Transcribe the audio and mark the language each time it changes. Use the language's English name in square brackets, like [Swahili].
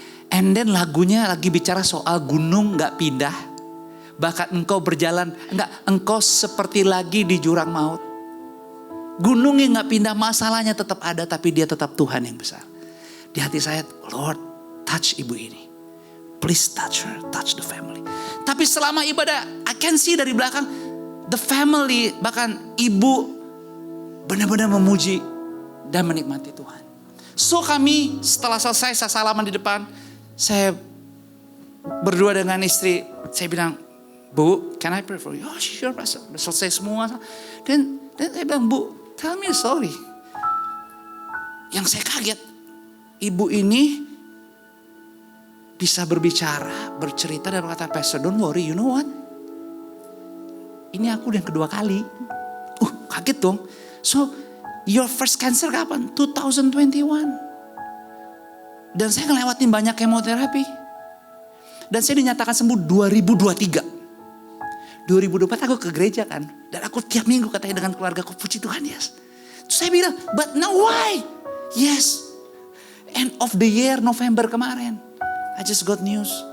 [Indonesian] And then lagunya lagi bicara soal gunung gak pindah. Bahkan engkau berjalan, engkau seperti lagi di jurang maut. Gunung yang gak pindah, masalahnya tetap ada, tapi dia tetap Tuhan yang besar. Di hati saya, Lord, touch ibu ini. [English] Please touch her, touch the family. [Indonesian] Tapi selama ibadah, I can see dari belakang, the family, bahkan ibu benar-benar memuji dan menikmati Tuhan. So kami setelah selesai, saya salaman di depan, saya berdua dengan istri, saya bilang, Bu, can I pray for you? Oh sure, Pastor. Selesai semua. Dan saya bilang, Bu, tell me a story. Yang saya kaget, ibu ini bisa berbicara, bercerita dan berkata, Pastor, don't worry, you know what? Ini aku yang kedua kali. Kaget dong. So, your first cancer kapan? 2021. Dan saya ngelewatin banyak kemoterapi. Dan saya dinyatakan sembuh 2023. 2024 aku ke gereja kan. Dan aku tiap minggu katanya dengan keluarga aku, puji Tuhan, yes. [English] Terus saya bilang, but now why? Yes. End of the year November kemarin, I just got news.